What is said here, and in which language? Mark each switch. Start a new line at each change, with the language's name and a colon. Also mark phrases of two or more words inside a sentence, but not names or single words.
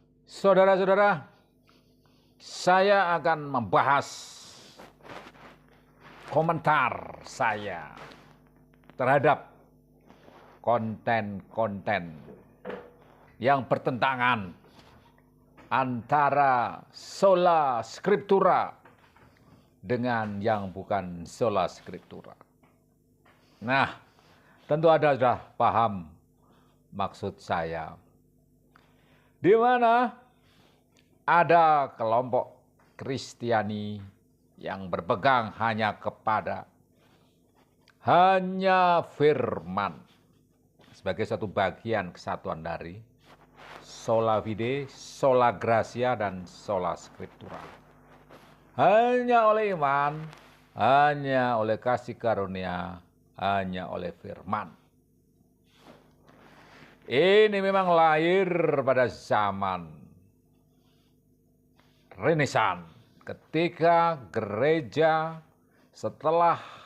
Indonesian: Saudara-saudara, saya akan membahas komentar saya terhadap konten-konten yang bertentangan antara
Latin: sola scriptura
Indonesian: dengan yang bukan
Latin: sola scriptura.
Indonesian: Nah, tentu Anda sudah paham maksud saya. Di mana ada kelompok Kristiani yang berpegang hanya kepada firman sebagai satu bagian kesatuan dari
Latin: sola fide, sola gratia,
Indonesian: dan
Latin: sola scriptura.
Indonesian: Hanya oleh iman, hanya oleh kasih karunia, hanya oleh firman. Ini memang lahir pada zaman Renaissance, ketika gereja setelah